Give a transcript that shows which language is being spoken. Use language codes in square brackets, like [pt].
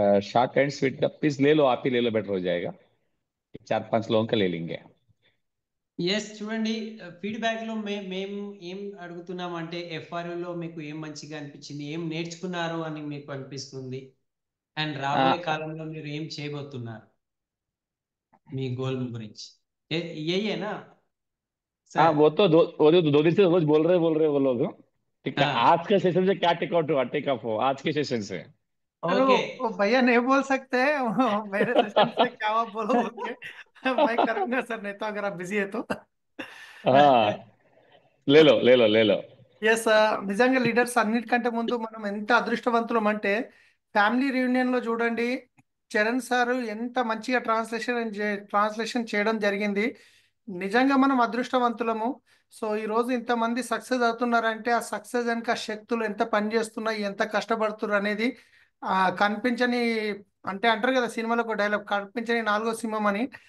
[hi] Short and sweet का please ले लो, आप ही ले लो, बेटर हो जाएगा. 4-5 लोगों का ले लेंगे. [te] ఎస్, చూడండి ఫీడ్బ్యాక్లో మేము ఏం అడుగుతున్నాం అంటే FRUలో మీకు ఏం మంచిగా అనిపించింది, ఏం నేర్చుకున్నారు అని మీకు అనిపిస్తుంది, అండ్ రాబోయే కాలంలో మీరు ఏం చేయబోతున్నారు, మీ గోల్ గురించి. [hi] यही है ना हाँ, सर? वो तो 2 दिन से रोज बोल रहे वो लोग. ठीक है, आज के सेशन से क्या टेक आउट हुआ, टेक ऑफ हो आज के सेशन से? अरे ओके, वो भैया नहीं बोल सकते हैं मेरे सेशन से क्या आप बोलो बोल के मैं करूंगा सर, नहीं तो अगर आप बिजी है तो. हाँ, ले लो ले लो ले लो. [te] ఎస్, నిజంగా లీడర్స్ అన్నిటికంటే ముందు మనం ఎంత అదృష్టవంతులం అంటే ఫ్యామిలీ రియూనియన్ లో చూడండి, చరణ్ సార్ ఎంత మంచిగా ట్రాన్స్లేషన్ చేయడం జరిగింది. నిజంగా మనం అదృష్టవంతులము. సో ఈ రోజు ఇంతమంది సక్సెస్ అవుతున్నారంటే ఆ సక్సెస్ వెనక శక్తులు ఎంత పనిచేస్తున్నాయి, ఎంత కష్టపడుతున్నారు అనేది కనిపించని, అంటే అంటారు కదా సినిమాలో ఒక డైలాగ్, కనిపించని నాలుగో సింహం అని.